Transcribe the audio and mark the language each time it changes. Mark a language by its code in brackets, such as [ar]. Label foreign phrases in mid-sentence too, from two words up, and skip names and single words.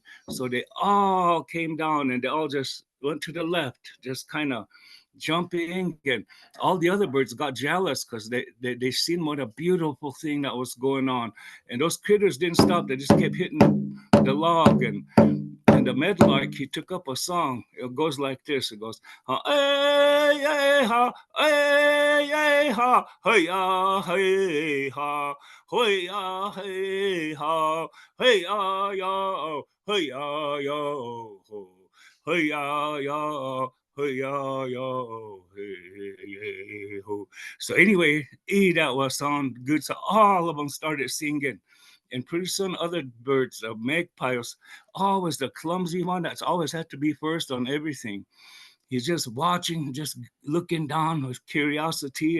[en] So they all came down and they all just went to the left, just kind of jumping, and all the other birds got jealous because they seen what a beautiful thing that was going on. And those critters didn't stop. They just kept hitting the log, and the meadowlark, he took up a song. It goes like this. It goes, "Hey, hey, ha, hey, hey, ha, hey, ya, hey, ha, hey, ya, hey, ha, hey, ya, ya, hey, ya, ya, hey, ya, ya." Hey, ya, ya, hey, hey, ho. So anyway, that was sound good. So all of them started singing. And pretty soon other birds, the magpies, always the clumsy one that's always had to be first on everything. He's just watching, just looking down with curiosity.